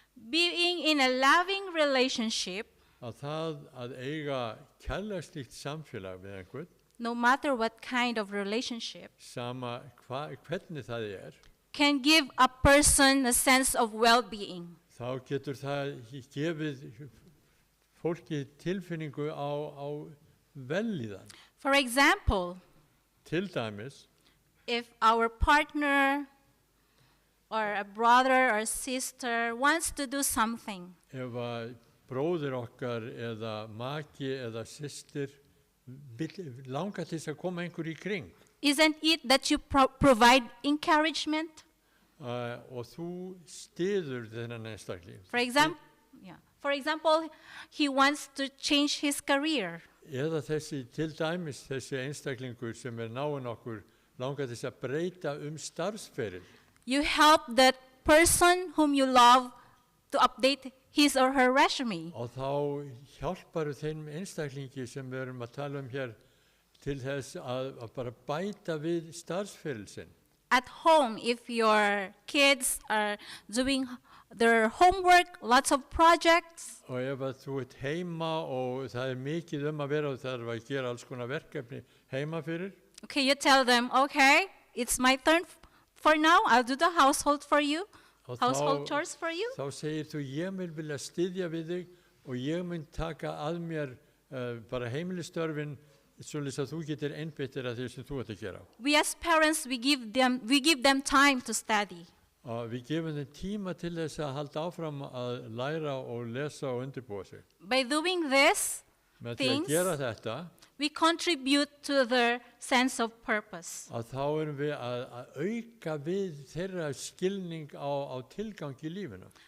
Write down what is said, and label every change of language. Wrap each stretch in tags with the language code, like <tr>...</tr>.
<en>Being in a loving relationship,</en> <is>Að það að eiga kærleikslíkt samfélag við einhvern,</is> <en>no matter what kind of relationship,</en> <is>sama hvernig það</is> <en>can give a person a sense of well-being.</en> <is>þá getur það gefið fólki tilfinningu á vellíðan.</is> <en>For example,</en> <is>Til dæmis,</is> <en>if our partner or a brother or sister wants to do something,</en> <is>ef að bróðir okkar eða maki eða systir langar til þess að koma einhver í kring</is> <en>isn't it that you provide encouragement?</en> <is>og þú styður þennan einstakling.</is> <en>For example, he wants to change his career.</en> <is>Eða til dæmis þessi einstaklingur sem náinn okkur langar til þess að breyta starfsferil.</is> <en>You help that person whom you love to update his or her resume.</en> <is>Og þá hjálparu þeim einstaklingi sem við erum að tala hér til þess að bara bæta við starfsferil sinn.</is> <en>At home, if your kids are doing their homework, lots of projects,</en> <is>Og ef að þú ert heima og það mikið að vera og það að gera alls konar verkefni heima fyrir,</is> <en>okay, you tell them, okay, it's my turn for now, I'll do the household for you, household chores for you.</en> <is>þá segir þú, ég mun vilja styðja við þig og ég mun taka að mér bara heimilistörfin svoleiðis að þú getur einbeittir að því sem þú ert að gera.</is> <en>We as parents, we give them time to study.</en> <is>Við gefum þeim tíma til þess að halda áfram að læra og lesa og undirbúa sig.</is> <en>By doing this,</en> <is>Með því að gera þetta,</is> <en>we contribute to their sense of purpose.</en> <is>að þá erum við að auka við þeirra skilning á tilgang í lífinu.</is>